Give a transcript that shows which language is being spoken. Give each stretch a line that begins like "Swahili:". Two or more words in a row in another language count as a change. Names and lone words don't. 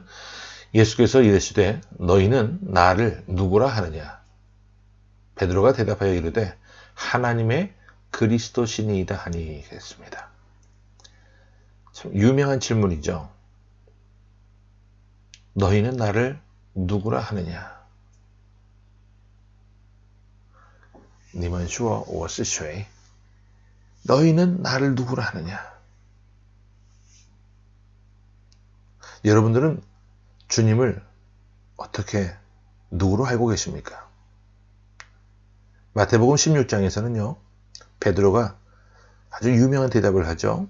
Korean: 예수께서 이르시되 너희는 나를 누구라 하느냐? 베드로가 대답하여 이르되 하나님의 그리스도시니이다 하니 그랬습니다. 참 유명한 질문이죠. 너희는 나를 누구라 하느냐?
Chinese: 你们说我是谁?
Korean: 너희는 나를 누구라 하느냐? 여러분들은 주님을 어떻게 누구로 알고 계십니까? 마태복음 16장에서는요. 베드로가 아주 유명한 대답을 하죠.